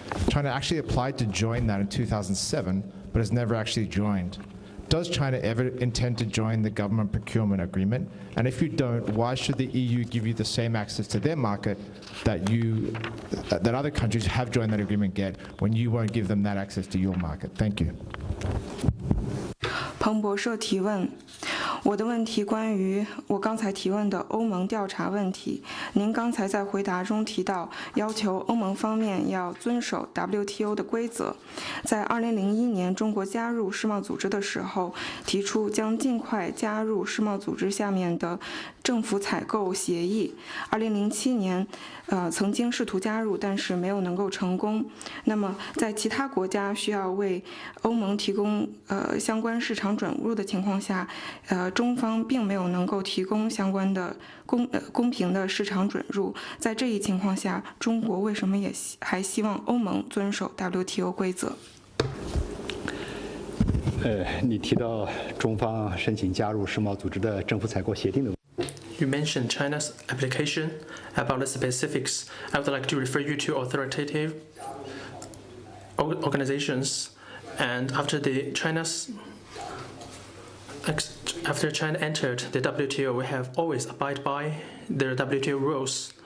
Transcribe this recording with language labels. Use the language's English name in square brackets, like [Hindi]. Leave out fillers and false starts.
[English] China actually applied to join that in 2007, but has never actually joined. Does China ever intend to join the government procurement agreement? And if you don't, why should the EU give you the same access to their market that other countries have joined that agreement get when you won't give them that access to your market? Thank you. [Chinese] 彭博社提问：我的问题关于我刚才提问的欧盟调查问题。您刚才在回答中提到，要求欧盟方面要遵守 WTO 的规则。在2001年中国加入世贸组织的时候，提出将尽快加入世贸组织下面的政府采购协议。 2007年，曾经试图加入，但是没有能够成功。那么，在其他国家需要为欧盟提供相关市场准入的情况下，中方并没有能够提供相关的公平的市场准入。在这一情况下，中国为什么也还希望欧盟遵守 WTO 规则？你提到中方申请加入世贸组织的政府采购协定的问题。 [English] You mentioned China's application. About the specifics, I would like to refer you to authoritative organizations. And after China entered the WTO, we have always abided by the WTO rules.